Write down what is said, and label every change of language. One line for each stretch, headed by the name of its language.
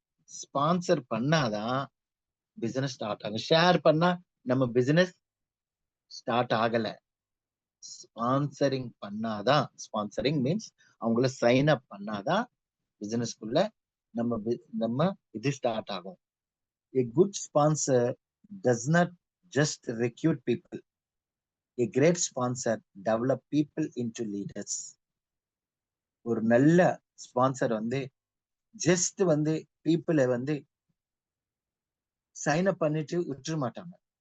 Tamil: Sponsor பண்ணாதான் business start ஆகும். Share பண்ணா நம்ம பிசினஸ் ஸ்டார்ட் ஆகல. ஸ்பான்சரிங் பண்ணாதான், ஸ்பான்சரிங் மீன்ஸ் அவங்கள சைன் அப் பண்ணாதான் பிசினஸ்க்குள்ள நம்ம இது ஸ்டார்ட் ஆகும்.
English: A good sponsor does not just recruit people. A great sponsor develop people into leaders.
Tamil: ஒரு நல்ல ஸ்பான்சர் வந்து ஜஸ்ட் வந்து பீப்புளை வந்து சைன் அப் பண்ணிட்டு விட்டுற மாட்டாங்க.